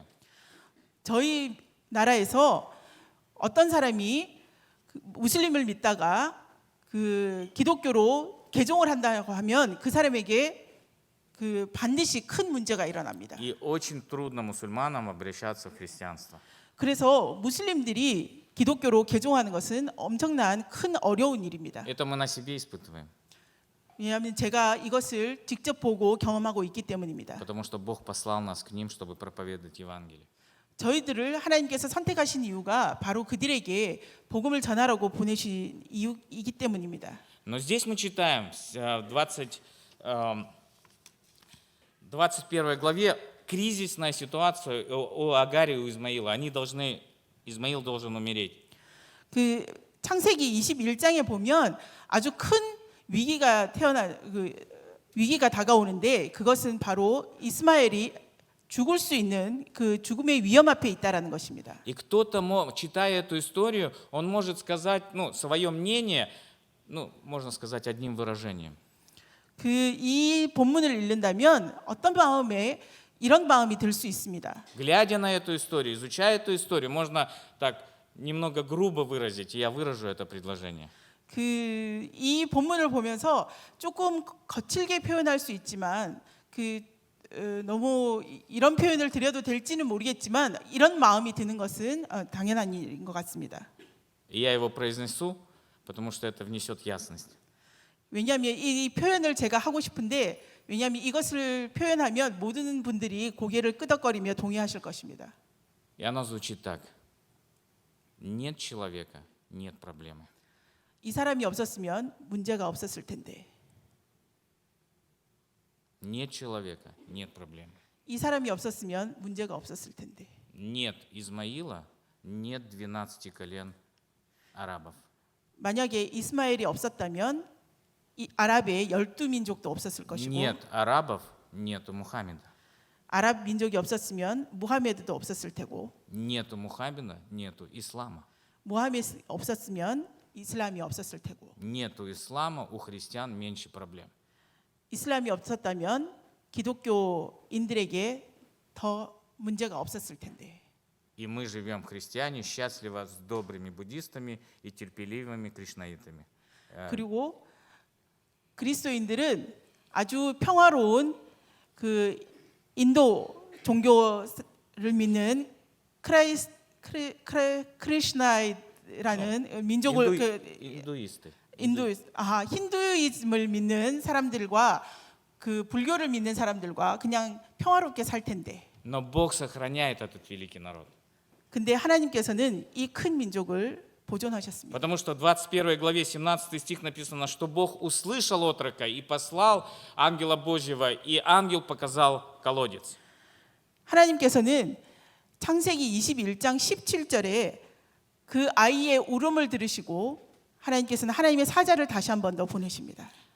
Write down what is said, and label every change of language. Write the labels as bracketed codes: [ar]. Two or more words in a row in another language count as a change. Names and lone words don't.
[ko] 저희 나라에서 어떤 사람이 무슬림을 믿다가 그 기독교로 개종을 한다고 하면 그 사람에게 그 반드시 큰 문제가 일어납니다. [ru] И очень трудно мусульманам обращаться в христианство. [ko] 그래서 무슬림들이 기독교로 개종하는 것은 엄청난 큰 어려운 일입니다. [ru] Это мы на себе испытываем, [ko] 왜냐하면 제가 이것을 직접 보고 경험하고 있기 때문입니다. [ru] потому что Бог послал нас к ним, чтобы проповедовать Евангелие. [ko] 저희들을 하나님께서 선택하신 이유가 바로 그들에게 복음을 전하라고 보내신 이유이기 때문입니다. [ru] Но здесь мы читаем в 21 главе кризисная ситуация у Агаре и у Измаила. Измаил должен умереть. [ko] 그 창세기 21장에 보면 아주 큰 위기가 위기가 다가오는데 그것은 바로 이스마엘이 죽을 수 있는 그 죽음의 위험 앞에 있다라는 것입니다. [ru] И кто-то, читая эту историю, он может сказать, свое мнение, можно сказать одним выражением. [ko] 그 이 본문을 읽는다면 어떤 마음에 이런 마음이 들 수 있습니다. [ru] Глядя на эту историю, изучая эту историю, можно так немного грубо выразить, и я выражу это предложение. [ko] 그 이 본문을 보면서 조금 거칠게 표현할 수 있지만 너무 이런 표현을 드려도 될지는 모르겠지만 이런 마음이 드는 것은 당연한 일인 것 같습니다. [ru] И я его произнесу, потому что это внесет ясность. [ko] 왜냐하면 이 표현을 제가 하고 싶은데 왜냐하면 이것을 표현하면 모든 분들이 고개를 끄덕거리며 동의하실 것입니다. [ru] И оно звучит так. Нет человека, нет проблемы. [ko] 이 사람이 없었으면 문제가 없었을 텐데. [ru] Нет человека, нет проблемы. [ko] 이 사람이 없었으면 문제가 없었을 텐데. [ru] Нет Измаила, нет 12 колен арабов. [ko] 만약에 이스마엘이 없었다면 이 아랍의 12민족도 없었을 것이고 [ru] Нет арабов, нету Мухаммеда. [ko] 아랍 민족이 없었으면 무하메드도 없었을 테고 [ru] Нету Мухаммеда, нету ислама. [ko] 무하메드 없었으면 이슬람이 없었을 테고 [ru] Нету ислама, у христиан меньше проблем. [ko] 이슬람이 없었다면 기독교인들에게 더 문제가 없었을 텐데 [ru] И мы живем, христиане, счастливо с добрыми буддистами и терпеливыми кришнаитами. [ko] 그리고 그리스도인들은 아주 평화로운 그 인도 종교를 믿는 크리스나이라는 민족을 [ru] Индуисты. [ko] 힌두이즘을 믿는 사람들과 그 불교를 믿는 사람들과 그냥 평화롭게 살 텐데 [ru] Но Бог сохраняет этот великий народ. [ko] 근데 하나님께서는 이 큰 민족을 보존하셨습니다. [ru] Потому что в 21 главе 17 стих написано, что Бог услышал отрока и послал ангела Божьего, и ангел показал колодец. [ko] 하나님께서는 창세기 21장 17절에 그 아이의 울음을 들으시고 하나님께서는 하나님의 사자를 다시 한 번 더 보내십니다.